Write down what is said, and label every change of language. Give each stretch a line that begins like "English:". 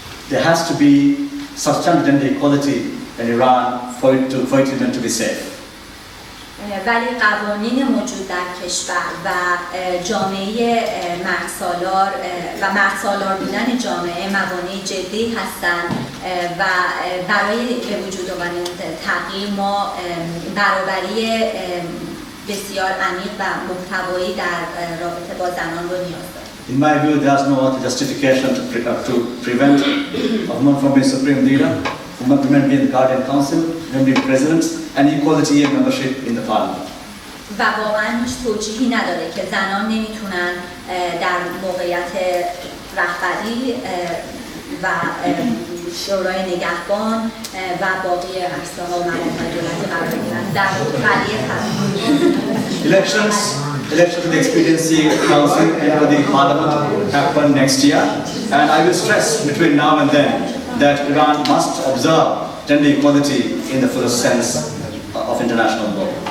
English: There has to be substantial gender equality in Iran for it women to be safe.
Persian: ولی قوانین موجود در کشور و جامعه مردسالار و مردسالار بودن جامعه موانع جدی هستند و برای به وجود آمدن تغییر ما برابری بسیار عمیق و محتوایی در رابطه با زنان رو نیاز داریم.
English: In my view, there's no other justification to prevent a woman from being supreme leader, women be in the Guardian Council, women be presidents, and equality and membership in the parliament.
Persian: و واقعا هیچ توجیهی نداره که زنان نمیتونن در موقعیت رهبری و شورای نگهبان و باقی عرصه‌ها و مقامات دولتی قرار بگیرن در قضیه
English: Elections to the Expediency Council and to the Parliament happen next year, and I will stress between now and then that Iran must observe gender equality in the fullest sense of international law.